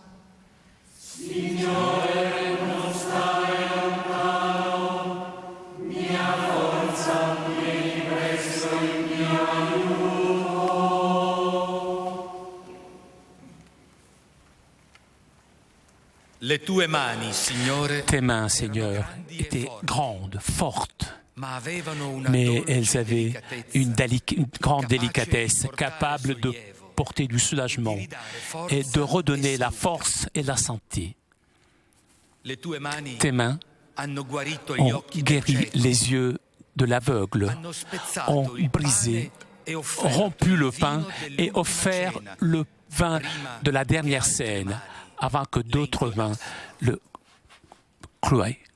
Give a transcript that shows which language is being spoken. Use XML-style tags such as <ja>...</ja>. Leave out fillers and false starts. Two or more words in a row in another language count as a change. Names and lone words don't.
<it>Signore, non stare lontano, mia forza, vieni presto in mio aiuto. Le tue mani, Signore,</it> <fr>Tes mains, Seigneur, étaient grandes, fortes, mais elles avaient une grande délicatesse, capable de porter du soulagement et de redonner la force et la santé. Tes mains ont guéri les yeux de l'aveugle, ont brisé, rompu le pain et offert le vin de la dernière scène avant que d'autres mains le clouaient.</fr>